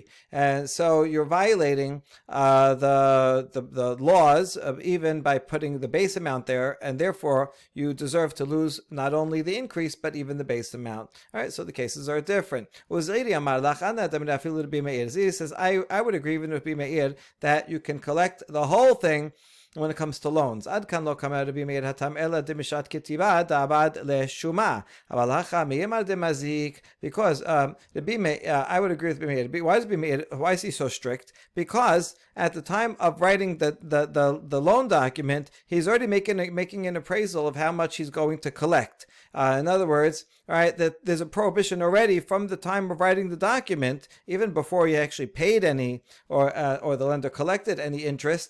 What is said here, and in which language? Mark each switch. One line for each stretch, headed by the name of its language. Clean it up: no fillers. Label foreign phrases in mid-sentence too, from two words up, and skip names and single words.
English: And so you're violating the laws of even by putting the base amount there, and therefore you deserve to lose not only the increase, but even the base amount. All right, so the cases are different. Ziri says, I would agree even with Rabbi Meir that you can collect the whole thing when it comes to loans.
Aramaic: עד כאן לא קאמר רבי מאיר התם אלא דמשעת כתיבה דעביד לשומא אבל הכא מי יימר דמזיק.
English: Because Rabbi Meir, I would agree with Rabbi Meir. Why is he so strict? Because at the time of writing the loan document, he's already making an appraisal of how much he's going to collect. In other words, all right, that there's a prohibition already from the time of writing the document, even before he actually paid any or the lender collected any interest.